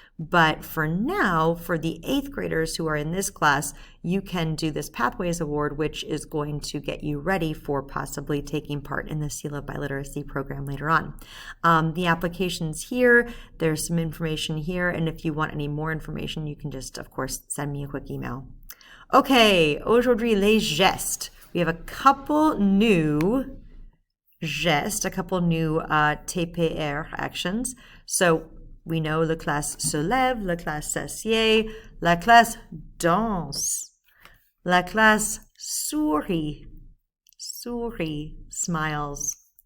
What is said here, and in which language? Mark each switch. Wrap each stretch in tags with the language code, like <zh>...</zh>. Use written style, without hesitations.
<en>But for now, for the 8th graders who are in this class, you can do this Pathways Award, which is going to get you ready for possibly taking part in the Seal of Biliteracy program later on. The application's here, there's some information here, and if you want any more information, you can just, of course, send me a quick email.</en> <fr>Okay, aujourd'hui, les gestes.</fr> <en>We have a couple new gestes, a couple new TPR actions. So we know</en> <fr>la classe se lève, la classe s'assied, la classe danse, la classe sourit, smiles.</fr>